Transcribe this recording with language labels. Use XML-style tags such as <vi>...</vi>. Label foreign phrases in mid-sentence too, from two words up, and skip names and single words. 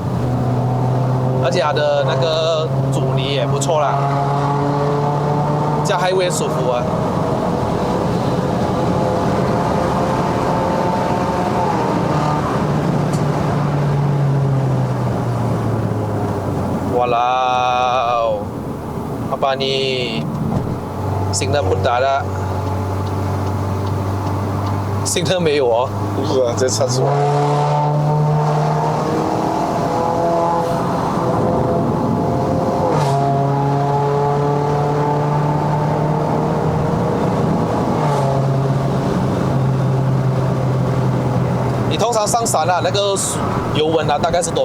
<zh>而且它的那个阻尼也不错啦，驾 highway 舒服啊。</zh> <ms>哇啦哦，apa nih signal pun tak ada。</ms> <zh>新车没有哦，不是啊，这车是我。你通常上山啊，那个油温啊，大概是多少？</zh>